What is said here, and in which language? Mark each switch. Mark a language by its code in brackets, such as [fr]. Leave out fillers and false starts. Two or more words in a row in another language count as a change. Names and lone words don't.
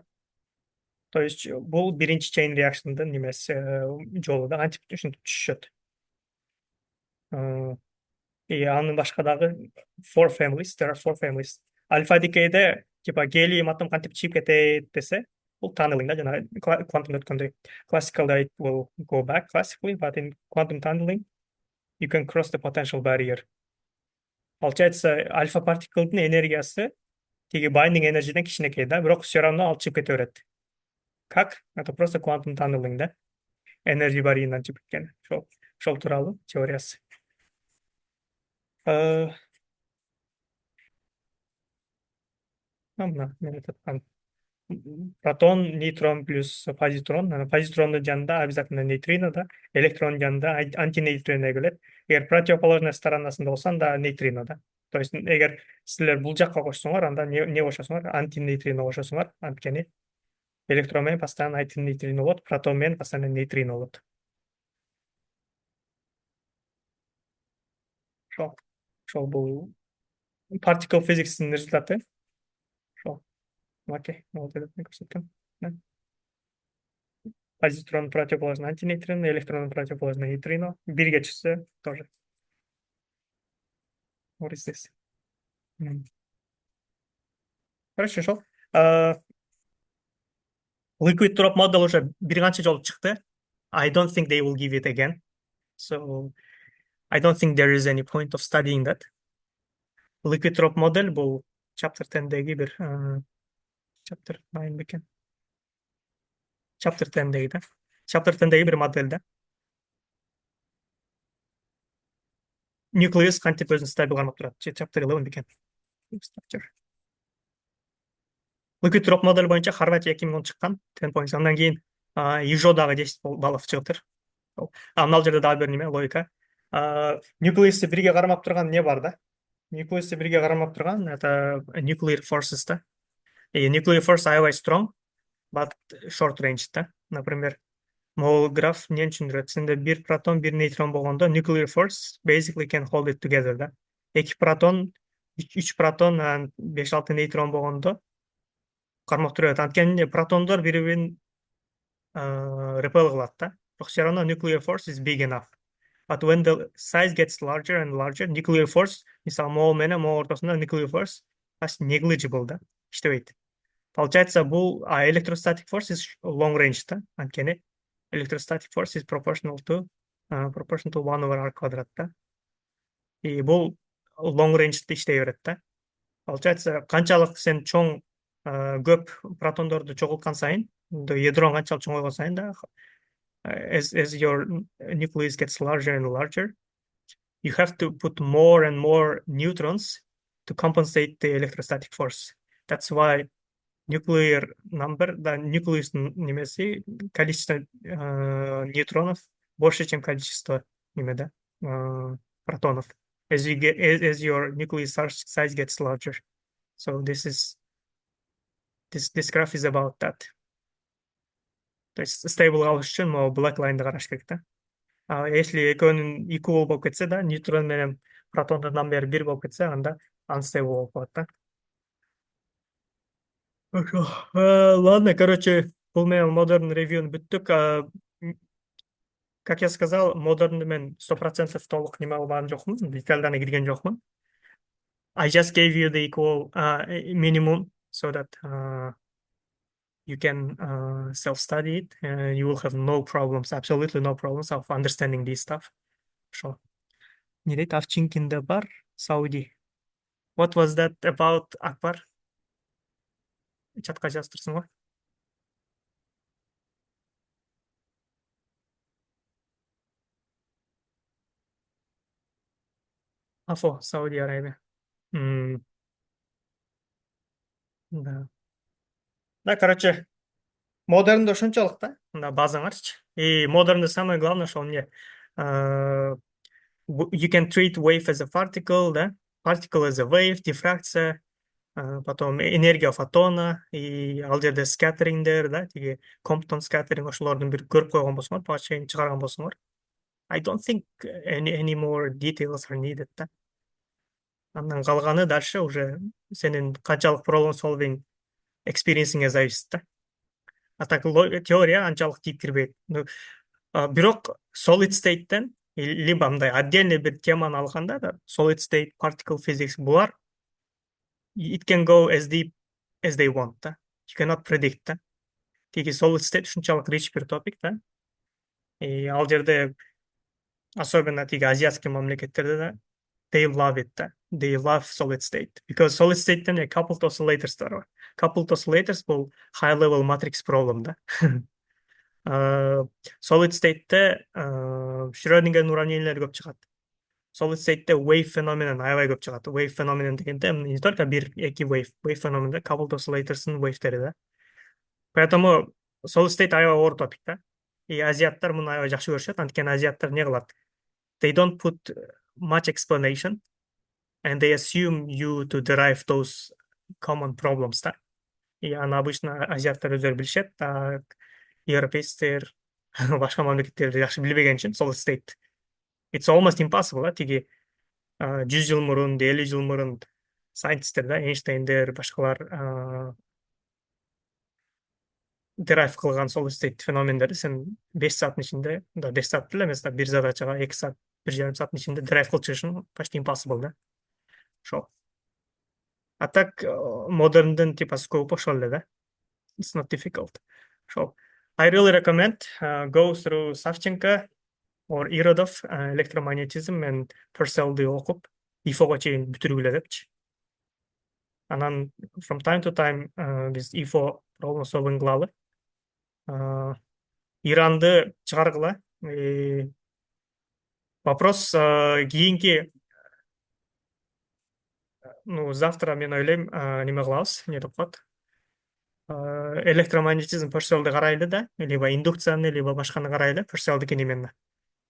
[ru] То есть [ky] бул биринчи [en] chain reaction'дын [ky] немеси, жолу да, антип ушинтип түшүшөт. Анын башка дагы [en] four families, there are four families. [ky] Альфа дикейде типа гелиум атом кантип чыгып кетет десе, бул tunneling да, жана quantum өткөндөй. [en] Classically it will go back classically, but in quantum tunneling you can cross the potential barrier. [ky] Получается, альфа партиклдын энергиясы тиги binding энергиден кичинекей да, бирок [ru] все равно [ky] ал чыгып кете берет. [ru] Как? Это просто [en] quantum tunneling [ru] да. [ky] Энергия барьеринен чыгып кеткен. Ошол тууралуу теориясы. Мына мен айткан протон, нейтрон плюс позитрон. Позитрондун жанында обязательно нейтрино да, электрондун жанында антинейтрино келет. Эгер противоположная сторонасында болсоң да нейтрино да. [ru] То есть [ky] эгер силер бул жакка кошсоңор, анда не кошосуңар? Антинейтрино кошосуңар. Анткени электрон менен постоянно антинейтрино болот, протон менен постоянно нейтрино болот. Ошол бул [en] particle physics'in [ky] результаты. Ошол. [ru] Окей, вот этот мне көрсөткөн. Позитрон противоположный антинейтрино, электрон противоположный нейтрино. [ky] Бирге чыкса тоже. [en] What is this? [ky] Короче, ошол. [en] Liquid drop model [ky] уже бир канча жолу чыкты. [en] I don't think they will give it again. So I don't think there is any point of studying that. Liquid drop model [ky] бул chapter 10'деги бир chapter 9 бекен. Chapter 10'деги да. Chapter 10'деги бир модель да. Nucleus кантип өзүн стабил кармап турат. Chapter 11 бекен. [en] Liquid drop [ky] модель боюнча Хорватия 2010 чыккан. 10 points. Андан кийин ИЖО дагы 10 баллов чыгыптыр. Мына жерде дагы бир неме логика. Nucleus'ты бирге кармап турган не бар да. Nucleus'te birге кармап турган, [en] это nuclear forces да. И nuclear force аябай strong, but short range да. [ky] Например, могул граф эмнени түшүндүрөт? Сенде бир протон, бир нейтрон болгондо [en] nuclear force basically can hold it together [ky] да. Эки протон, үч протон, анан беш алты нейтрон болгондо кармап тура берет. Анткени протондор бири бирин repel кылат да. [en] Бирок [ru] все равно [en] nuclear force is big enough. But when the size gets larger and larger, nuclear force, [ky] мисалы, могул менен могул ортосунда [en] nuclear force [ky] почти negligible да, иштебейт. [en] Получается, бул electrostatic force is long range да, анткени electrostatic force is proportional to 1 over r квадрат да. [ky] И бул [en] long range [ky] иштей берет да. Получается, канчалык сен чоң көп протондорду чогулткан сайын, ядроң канчалык чоңойгон сайын да, [en] as your nucleus gets larger and larger, you have to put more and more neutrons to compensate the electrostatic force. That's why nuclear number, да, nucleus немеси, [ru] количество нейтронов больше, чем количество да, протонов. [en] As your nucleus size gets larger. So this graph is about that. [ru] То есть [ky] stable калыш үчүн могу [en] black line'ды [ky] караш керек да. Если экөөнүн equal болуп кетсе да, нейтрон менен протондун номери бир болуп кетсе, анда unstable болуп калат да. [ru] Хорошо. Ладно, короче, [ky] бул менен модерн ревьюну бүттүк. [ru] Как я сказал, [ky] модернду мен 100% толук неме кылган жокмун, детальдарына кирген жокмун. [en] I just gave you the equal minimum so that you can self-study it, and you will have no problems, absolutely no problems of understanding this stuff. [ky] Ошо. Не дейт, Авчинкинде бар, Saudi. [en] What was that about, [ky] Акбар? Чатка жазып го. Афо, Сауди Арабия. Да. Да, короче, модернде ошончолук да, мында базаңарчы. [en] И модернде [ru] самое главное, что он мне [en] you can treat wave as a particle, да, particle as a wave, [ky] дифракция, [ru] потом энергия фотона, [ky] и ал жерде scattering да, тиги [en] Compton scattering [ky] ошолордун бир көрүп койгон болсоңор, буга чейин чыгарган болсоңор. [en] I don't think any more details are needed да. [ky] Андан калганы [ru] дальше уже [ky] сенин канчалык [en] problem solving experiencing'e [ky] зависит да. А так теория анчалык тийип кирбейт. Бирок [en] solid state'тен [ky] либо мындай отдельный бир теманы алганда да, [en] solid state, particle physics булар it can go as deep as they want да. You cannot predict [ky] да. Тиги [en] solid state [ky] ушунчалык rich бир топик да. И ал жерде особенно тиги азиатский мамлекеттерде да, [en] they love it да. They love solid state because solid state'тен coupled oscillators бар. Coupled oscillators бул high level matrix problem да. Solid state'te [ky] Schrödinger'in уравнениелери көп чыгат. [en] Solid state'te [ky] wave феноменин аябай көп чыгат. Wave феноменин дегенде не только бир, эки wave феноменде coupled oscillator'с'ын wave'тери да. Поэтому [en] solid state [ky] аябай оор топик да. И азиаттар муну аябай жакшы көрүшөт. Анткени азиаттар не кылат? [en] They don't put much explanation and they assume you to derive those common problems да. [ky] И аны обычно азиаттар өздөрү билишет, европейцтер башка мамлекеттерди жакшы билбеген үчүн [en] solid state it's almost impossible [ky] да, тиги 100 жыл мурун, 50 жыл мурун scientistер да, Эйнштейндер, башкалар derive кылган [en] solid state [ky] феномендерди сен 5 сааттын ичинде, да 5 саат деле эмес да, бир задачага 2 саат, 1,5 сааттын ичинде derive кылып чыгышың почти impossible да. Ошол. А так модерндин типа scope ошол эле да. [en] It's not difficult. So I really recommend go through Savchenko or Irodov electromagnetism and Purcell'di [ky] окуп, IFO'га чейин бүтүргүлө депчи. Анан [en] from time to time [ky] биз [en] IFO problem solving [ky] кылалы. Иранды чыгаргыла. Вопрос кийинки завтра мен ойлойм неме кылабыз, эмне деп коет? Электромагнетизм Purcell'ди карайлы да, либо индукцияны, либо башканы карайлы, Purcell'дикин именно.